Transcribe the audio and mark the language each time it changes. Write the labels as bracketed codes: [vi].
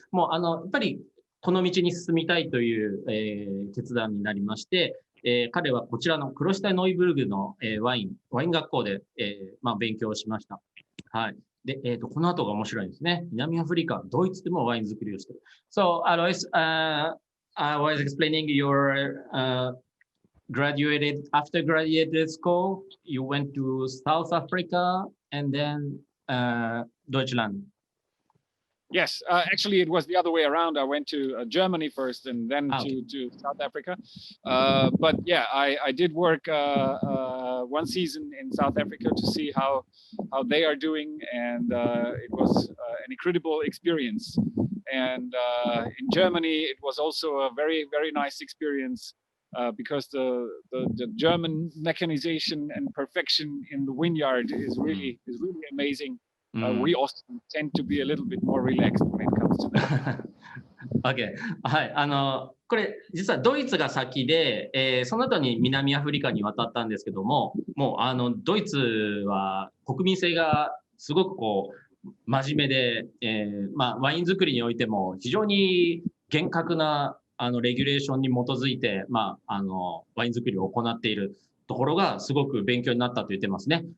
[ja] もう、やっぱり、この道に進みたいという、決断になりまして、彼はこちらのクロシュタイノイブルグの、ワイン学校で、勉強しました。はい。で、この後が面白いですね。南アフリカ、ドイツでもワイン作りをしている。 [en] So, Alois, I was explaining your after graduated school, you went to South Africa and then Deutschland. Yes, actually, it was the other way around. I went to Germany first and then to South Africa. But yeah, I did work one season in South Africa to see how they are doing, and it was an incredible experience. And in Germany, it was also a very, very nice experience because the German mechanization and perfection in the vineyard is really amazing. We Austrians tend to be a little bit more relaxed when it comes to that. Okay. はい。 [ja] これ、実はドイツが先で、その後に南アフリカに渡ったんですけども、もう、ドイツは国民性がすごくこう、真面目で、ワイン作りにおいても非常に厳格な、レギュレーションに基づいて、ワイン作りを行っているところがすごく勉強になったと言ってますね。